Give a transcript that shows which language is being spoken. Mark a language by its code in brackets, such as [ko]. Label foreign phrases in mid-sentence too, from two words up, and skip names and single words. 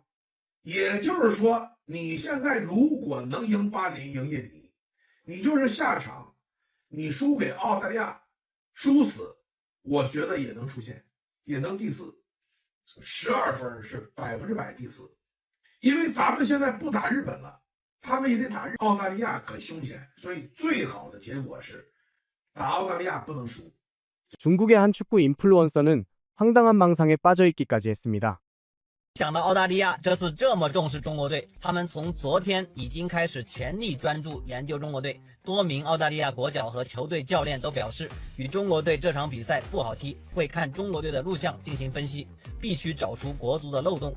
[zh] 也就是说，你现在如果能赢巴林、赢印尼，你就是下场，你输给澳大利亚，输死，我觉得也能出现，也能第4，12分是100%第4。因为咱们现在不打日本了，他们也得打澳大利亚，很凶险，所以最好的结果是打澳大利亚不能输。 [ko] 중국의 한 축구 인플루언서는 황당한 망상에 빠져있기까지 했습니다. [zh] 想到澳大利亚这次这么重视中国队，他们从昨天已经开始全力专注研究中国队。多名澳大利亚国脚和球队教练都表示，与中国队这场比赛不好踢，会看中国队的录像进行分析，必须找出国足的漏洞。